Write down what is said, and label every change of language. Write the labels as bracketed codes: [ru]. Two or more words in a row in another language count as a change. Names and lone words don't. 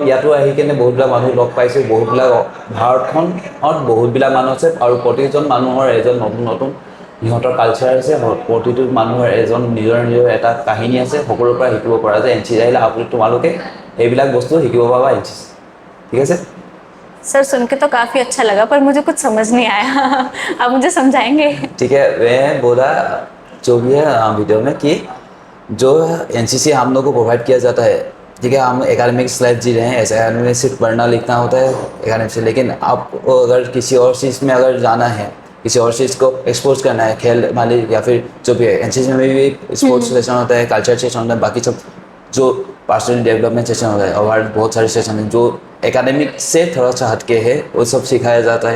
[as] ইয়াতো আহি কেনে বহুতবিলাক মানুহ লগ পাইছোঁ, বহুতবিলাক ভাৰতখনত বহুতবিলাক মানুহ আছে আৰু প্ৰতিজন মানুহৰ এজন নতুন নতুন সিহঁতৰ কালচাৰ আছে, প্ৰতিটো মানুহৰ এজন নিজৰ নিজৰ এটা কাহিনী আছে, সকলোৰ পৰা শিকিব পৰা যায়। এন চি চি আহিলে তোমালোকে এইবিলাক বস্তু শিকিব পাবা এন চি চি। ঠিক আছে [hi] सर सुन के तो काफी अच्छा लगा, पर मुझे कुछ समझ नहीं आया। आप मुझे समझाएंगे? ठीक है, मैं बोला जो भी है वीडियो में कि जो एन सी सी हम लोग को प्रोवाइड किया जाता है, ठीक है, हम [en] academics life [hi] जी रहे हैं, ऐसे एकेडमिक में सिर्फ पढ़ना लिखना होता है एकेडमिक से, लेकिन आपको अगर किसी और चीज़ में अगर जाना है, किसी और चीज़ को एक्सपोज करना है, खेल माली या फिर जो भी है, एन सी सी में भी [en] sports session [hi] होता है, [en] culture session [hi] होता है, बाकी सब जो [en] personal development session [hi] होता है और बहुत सारे सेशन हैं जो एकेडमिक से थोड़ा सा हटके है, वो सब सिखाया जाता है।